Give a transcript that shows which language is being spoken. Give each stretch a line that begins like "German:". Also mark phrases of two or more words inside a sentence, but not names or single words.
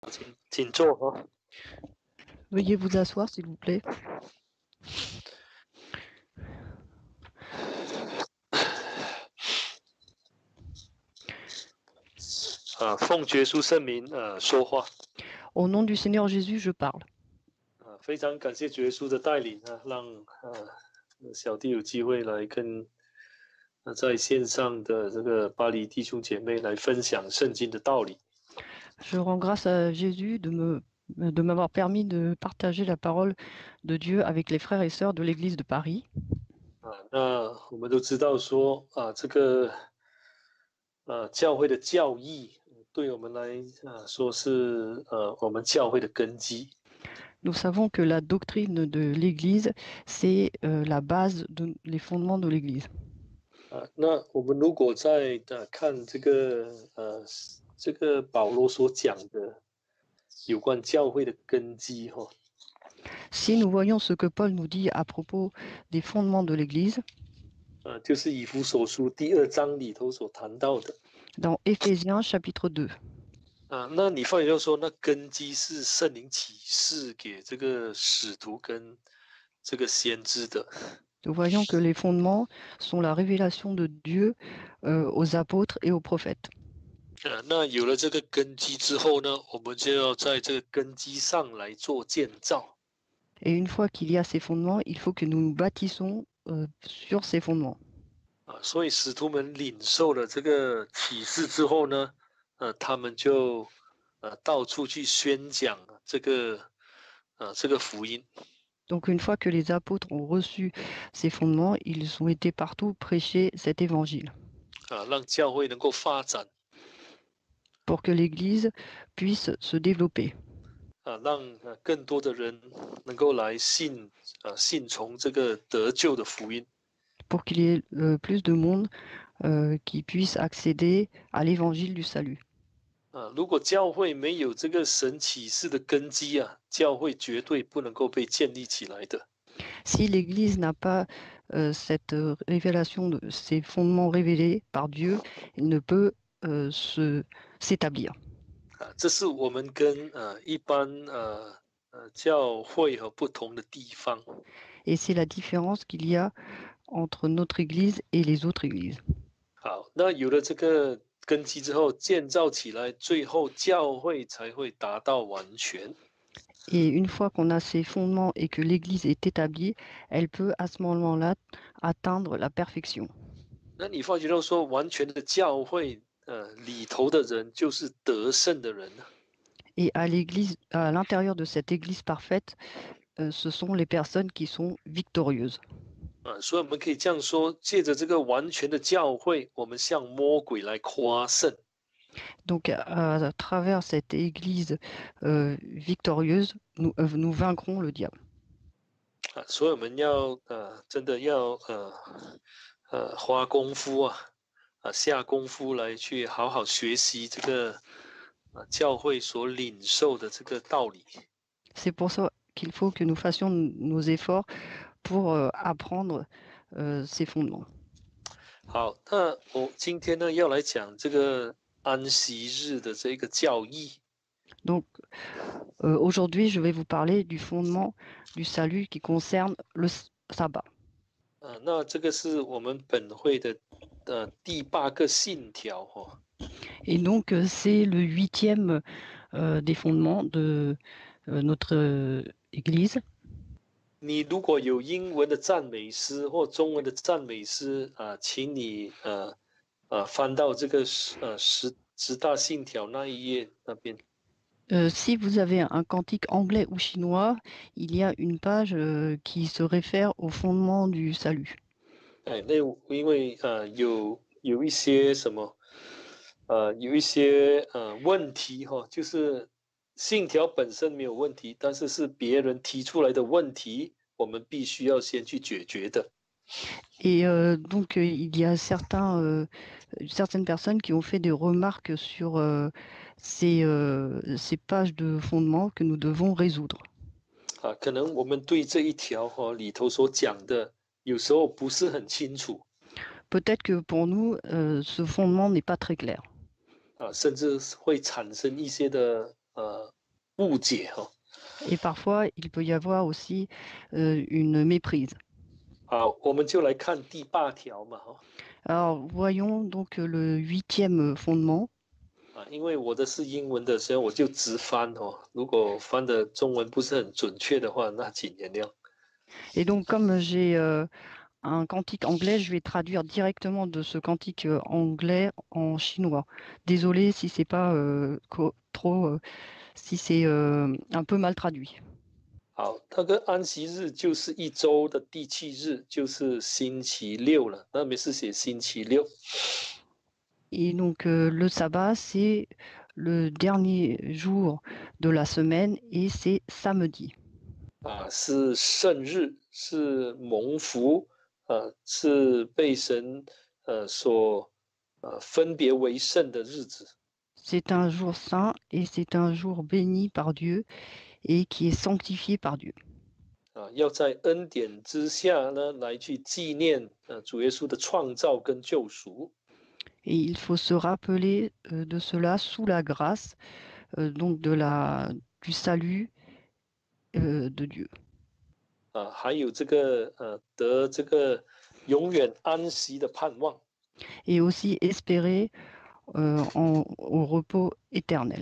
Chinese: 请坐哈。
French: Veuillez vous asseoir, s'il vous plaît.
Chinese: 奉耶稣圣名说话。
French: Au nom du Seigneur Jésus, je parle.
Chinese: 非常感谢耶稣的带领让小弟有机会来跟在线上的这个巴黎弟兄姐妹来分享圣经的道理。
French: Je rends grâce à Jésus de m'avoir permis de partager la parole de Dieu avec les frères et sœurs de l'Église de Paris.
Chinese: 那我们都知道说这个教会的教义对我们来说是我们教会的根基。
French: Nous savons que la doctrine de l'Église, c'est la base, les fondements de l'Église.
Chinese: 那我们如果在看这个保罗所讲的有关教会的根基
French: Si nous voyons ce que Paul nous dit à propos des fondements de l'Église,
Chinese: 就是以弗所书第2章里头所谈到的。
French: dans Éphésiens chapitre 2.
Chinese: 那你发现就说，那根基是圣灵启示给这个使徒跟这个先知的。
French: Nous voyons que les fondements sont la révélation de Dieu aux apôtres et aux prophètes.
Chinese: 那有了这个根基之后呢，我们就要在这个根基上来做建造。
French: Et une fois qu'il y a ces fondements, il faut que nous nous bâtissons sur ces fondements.
Chinese: 所以使徒们领受了这个启示之后呢，他们就到处去宣讲这个福音。
French: Donc une fois que les apôtres ont reçu ces fondements, ils ont été partout prêcher cet évangile.
Chinese: 让教会能够发展。
French: Pour que l'Église puisse se développer.
Chinese: 让更多的人能够来信从这个得救的福音。
French: Pour qu'il y ait plus de monde qui puisse accéder à l'évangile du salut.
Chinese: 如果教会没有这个神启示的根基教会绝对不能够被建立起来的。
French: Si l'Église n'a pas cette révélation de ces fondements révélés par Dieu, il ne peut s'établir.
Chinese: 这是我们跟一般教会和不同的地方。
French: Et c'est la différence qu'il y a entre notre Église et les autres églises.
Chinese: 好，那有了这个根基之后，建造起来，最后教会才会达到完全。
French: Et une fois qu'on a ces fondements et que l'Église est établie, elle peut à ce moment-là atteindre la perfection.
Chinese: 那你发觉到说，完全的教会里头的人就是得胜的人。
French: Et à l'église, à l'intérieur de cette Église parfaite, ce sont les personnes qui sont victorieuses.
Chinese: 所以我们可以这样说，借着这个完全的教会，我们向魔鬼来夸胜。
French: Donc, à travers cette Église victorieuse, nous vaincrons le diable.
Chinese: 所以我们要真的要花功夫下功夫来去好好学习这个教会所领受的这个道理。
French: C'est pour ça qu'il faut que nous fassions nos efforts pour apprendre ces fondements.
Chinese: 好，那我今天呢要来讲这个安息日的这个教义。
French: Donc, aujourd'hui, je vais vous parler du fondement du salut qui concerne le sabbat.
Chinese: 那这个是我们本会的第8个信条
French: Et donc, c'est le 8e des fondements de notre Église.
Chinese: 你如果有英文的赞美诗或中文的赞美诗请你翻到这个十大信条那一页那边。
French: Si vous avez un cantique anglais ou chinois, il y a une page qui se réfère au fondement du salut.
Chinese: 那因为有一些什么有一些问题就是信条本身没有问题，但是是别人提出来的问题，我们必须要先去解决的。
French: Et donc, il y a certaines personnes qui ont fait des remarques sur ces pages de fondement que nous devons résoudre.
Chinese: 可能我们对这一条里头所讲的，有时候不是很清楚。
French: Peut-être que pour nous, ce fondement n'est pas très clair.
Chinese: 甚至会产生一些的误解哈。
French: Et parfois, il peut y avoir aussi une méprise.
Chinese: 好，我们就来看第8条嘛哈。
French: Alors, voyons donc le 8e fondement.
Chinese: 因为我的是英文的，所以我就直翻哦。如果翻的中文不是很准确的话，那请原谅。
French: Et donc, comme j'ai un cantique anglais, je vais traduire directement de ce cantique anglais en chinois. Désolé si c'est pas trop, si c'est un peu mal traduit.
Chinese: 好，那个安息日就是一周的第7日，就是星期六了。那边是写星期六。
French: Et donc, le sabbat, c'est le dernier jour de la semaine et c'est samedi.
Chinese: 是圣日，是蒙福，是被神所分别为圣的日子。
French: C'est un jour saint et c'est un jour béni par Dieu et qui est sanctifié par Dieu.
Chinese: 要在恩典之下呢，来去纪念主耶稣的创造跟救赎。
French: Et il faut se rappeler de cela sous la grâce, donc du salut de Dieu.
Chinese: 还有这个得这个永远安息的盼望。
French: Et aussi espérer au repos éternel.